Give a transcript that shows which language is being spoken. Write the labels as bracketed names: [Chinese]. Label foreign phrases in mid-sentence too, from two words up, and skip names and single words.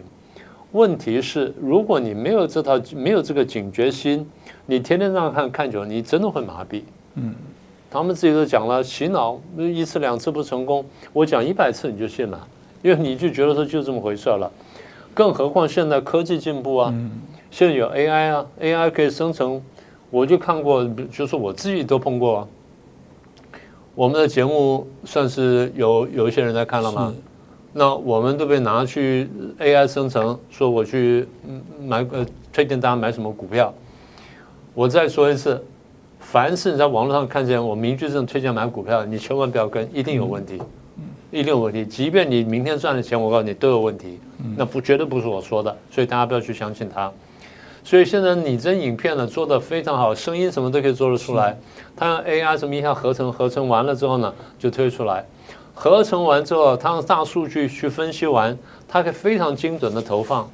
[Chinese] 問題是，如果你沒有這個警覺心，你天天這樣看久了，你真的會麻痹。他們自己都講了，洗腦一次兩次不成功，我講100次你就信了，因為你就覺得說就這麼回事了。更何況現在科技進步啊，現在有 AI 啊 ，AI 可以生成，我就看過，就是我自己都碰過啊。我們的節目算是有一些人在看了嗎？那我們都被拿去 AI 生成，說我去推薦大家買什麼股票。我再說一次，凡是你在網絡上看見我明確這種推薦買股票，你千萬不要跟，一定有問題，一定有問題。即便你明天賺了錢，我告訴你都有問題，那絕對不是我說的，所以大家不要去相信它。所以現在擬真影片呢做得非常好，聲音什麼都可以做得出來。它用 AI 什麼一下合成完了之後呢，就推出來。合成完之後，它用大數據去分析完，它可以非常精準的投放。